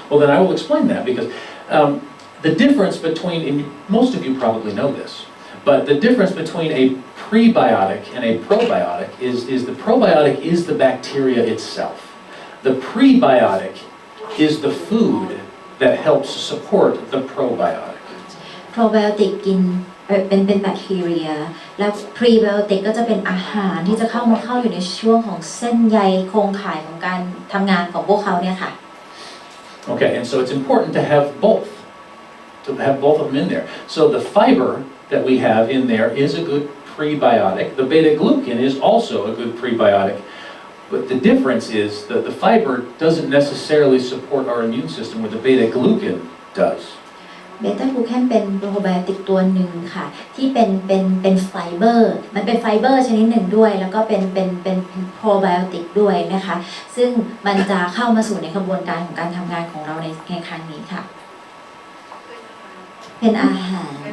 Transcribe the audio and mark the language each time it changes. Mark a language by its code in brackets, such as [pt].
[en] Well, then I will explain that because the difference between, and most of you probably know this, but the difference between a prebiotic and a probiotic is the probiotic is the bacteria itself. The prebiotic is the food that helps support the probiotic. [th] Probiotic กินเป็นแบคทีเรียแล้ว prebiotic ก็จะเป็นอาหารที่จะเข้าอยู่ในช่วงของเส้นใยโครงข่ายของการทำงานของพวกเขาเนี่ยค่ะ [en] Okay, and so it's important to have both of them in there. So the fiber that we have in there is a good prebiotic. The beta glucan is also a good prebiotic. But the difference is that the fiber doesn't necessarily support our immune system where the beta glucan does. [th] เบต้ากูแคนเป็นโปรไบโอติกตัวหนึ่งค่ะที่เป็นไฟเบอร์มันเป็นไฟเบอร์ชนิดหนึ่งด้วยแล้วก็เป็นโปรไบโอติกด้วยนะคะซึ่งมันจะเข้ามาสู่ในกระบวนการของการทำงานของเราในครั้งนี้ค่ะเป็นอาหาร